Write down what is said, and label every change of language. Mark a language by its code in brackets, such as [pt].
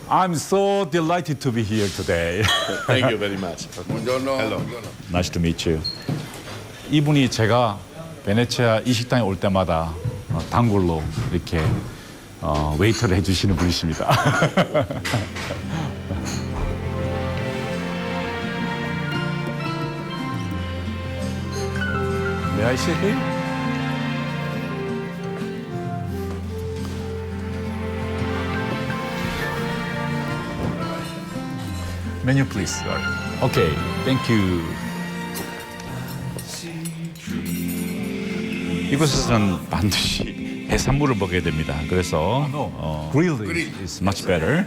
[en] I'm so delighted to be here today. Thank you very much. Buongiorno. Hello. Nice to meet you. [ko] 이분이 제가 베네치아 이 식당에 올 때마다 단골로 이렇게 웨이터를 해주시는 분이십니다. [en] May I sit here? Menu please. Okay, thank you. [ko] 이곳에서는 반드시 해산물을 먹어야 됩니다. 그래서 [en] grilled is much better.